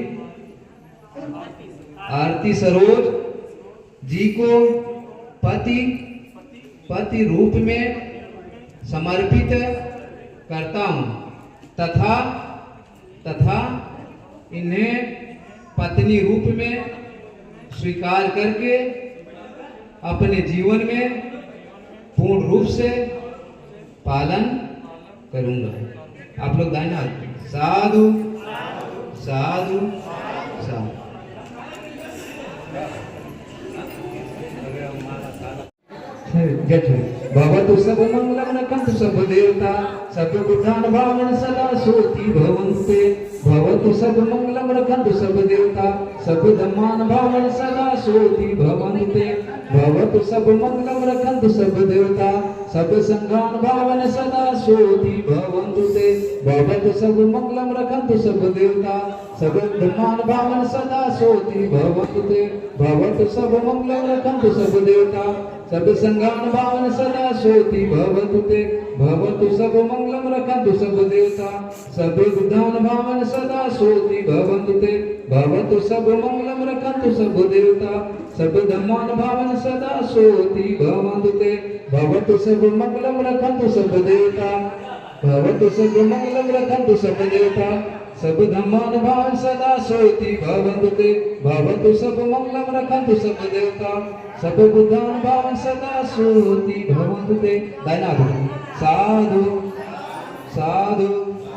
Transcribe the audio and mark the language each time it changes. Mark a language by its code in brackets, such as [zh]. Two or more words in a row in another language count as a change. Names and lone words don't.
[hi] आरती सरोज जी को पति रूप में समर्पित करता हूँ तथा इन्हें पत्नी रूप में स्वीकार करके अपने जीवन में पूर्ण रूप से पालन करूंगा। आप लोग दाहिना हाथ साधु साधु साधु। [pi] भवतु सब मंगलम कंतु सब देवता सब बुद्धान भावन सदा सोति भवन्ते। भवतु सब मंगलम रखन्तु सब देवता सब धम्मान भावन सदा सोति भवन्ते। भवतु सब मंगलम रखन्तु सब देवता सब संघान भावन सदा सोति भवन्तु ते। भवतु सब मंगलम रखन्तु सब देवता सब धम्मान भावन सदा सोति भवन्तु ते। भवतु सब मंगलम रखन्तु सब देवता सब संघान भावन सदा सोति भवन्तु ते। भवतु सब मंगलम रखन्तु सब देवता सब बुद्धान भावन सदा सोति भवन्तु ते। भवतु सब मंगलम रखन्तु सब देवता सब धम्मान भावन सदा सोति भवन्तु ते। भवतु सब मंगलम रखन्तु सब देवता भवतु सब मंगलम रखन्तु सब देवता सब धम्मान भावन सदा सोति भवन्तु ते। भवतु सब मंगलम रखन्तु सब देवता सब बुद्धान भावन सदा सोति भवन्तु ते। [hi] दाहिना हाथ साधु साधु